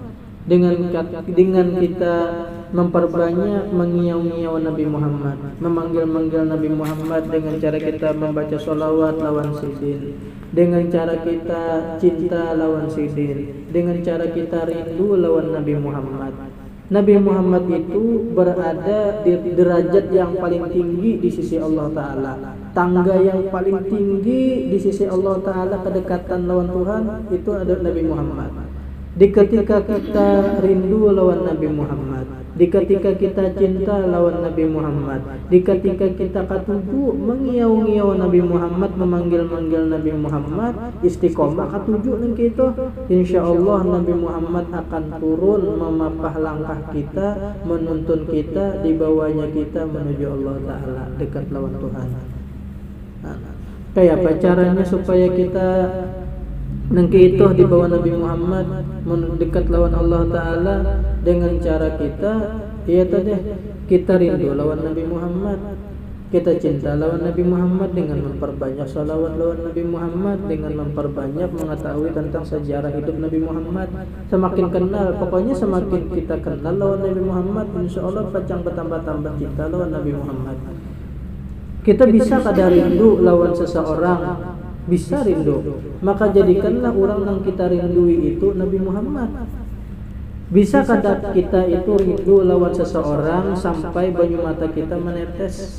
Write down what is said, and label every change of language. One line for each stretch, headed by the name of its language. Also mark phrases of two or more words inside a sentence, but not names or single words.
Indonesian: Dengan kita memperbanyak mengiau-ngiau Nabi Muhammad, memanggil-manggil Nabi Muhammad dengan cara kita membaca sholawat lawan sidin, dengan cara kita cinta lawan sidin, dengan cara kita rindu lawan Nabi Muhammad. Nabi Muhammad itu berada di derajat yang paling tinggi di sisi Allah Ta'ala. Tangga yang paling tinggi di sisi Allah Ta'ala, kedekatan lawan Tuhan, itu ada Nabi Muhammad.
Banjar: Di ketika kita rindu lawan Nabi Muhammad, di ketika kita cinta lawan Nabi Muhammad, di ketika kita katuju mengiau-ngiau Nabi Muhammad, memanggil-manggil Nabi Muhammad, istiqomah katuju nang kita,
Indonesian: insyaallah Nabi Muhammad akan turun memapah langkah kita, menuntun kita, di bawahnya kita menuju Allah Ta'ala, dekat lawan Tuhan.
Banjar: Kayak apa caranya supaya kita nangki itu di bawah Nabi Muhammad, mendekat lawan Allah Ta'ala?
Indonesian: Dengan cara kita, ya tadi kita rindu lawan Nabi Muhammad, kita cinta lawan Nabi Muhammad dengan memperbanyak salawat lawan Nabi Muhammad, dengan memperbanyak mengetahui tentang sejarah hidup Nabi Muhammad. Semakin kenal, pokoknya semakin kita kenal lawan Nabi Muhammad, insya Allah pacang bertambah-tambah cinta lawan Nabi Muhammad.
Banjar: Kita bisa kada rindu lawan seseorang, bisa rindu, maka jadikanlah orang yang kita rindui itu Nabi Muhammad. Bisa kada kita itu rindu lawan seseorang sampai banyu mata kita menetes?